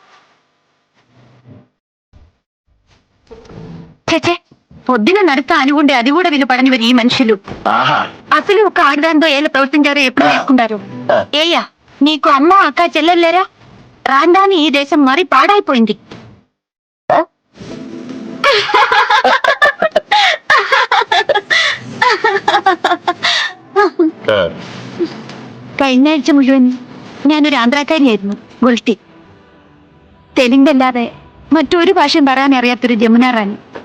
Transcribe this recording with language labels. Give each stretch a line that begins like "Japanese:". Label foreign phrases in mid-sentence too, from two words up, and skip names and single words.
Telugu: చచ్చే పొద్దున నడుతా అనుకుంటే అది కూడా వినపడనివారు ఈ మనుషులు. అసలు ఒక ఆడదాంతో ఎలా ప్రవర్తించారో ఎప్పుడు నేర్చుకుంటారు. ఏయ్యా నీకు అమ్మ అక్క చెల్లెళ్ళేరా? రాందాని ఈ దేశం మరీ పాడైపోయింది.
Malayalam: കഴിഞ്ഞ ആഴ്ച മുഴുവൻ ഞാനൊരു ആന്ധ്രാക്കാരിയായിരുന്നു. ഗുൽട്ടി. തെലുങ്കല്ലാതെ മറ്റൊരു ഭാഷയും പറയാൻ അറിയാത്തൊരു ജമുന റാണി.